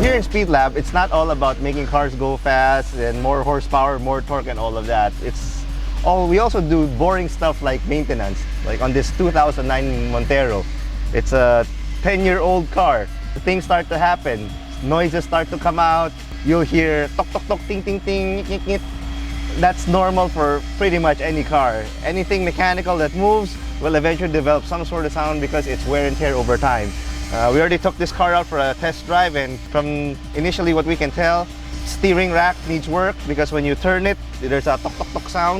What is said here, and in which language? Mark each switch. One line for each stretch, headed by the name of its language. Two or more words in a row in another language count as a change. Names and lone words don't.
English: Speedlab, it's not all about making cars go fast and more horsepower, more torque and all of that. We also do boring stuff like maintenance. Like on this 2009 Montero, it's a 10-year-old car. Things start to happen. Noises start to come out. You'll hear tok tok tok, ting ting ting, nyik nyik. That's normal for pretty much any car. Anything mechanical that moves will eventually develop some sort of sound because it's wear and tear over time. We already took this car out for a test drive, and from initially what we can tell, steering rack needs work because when you turn it, there's a tok tok tok sound.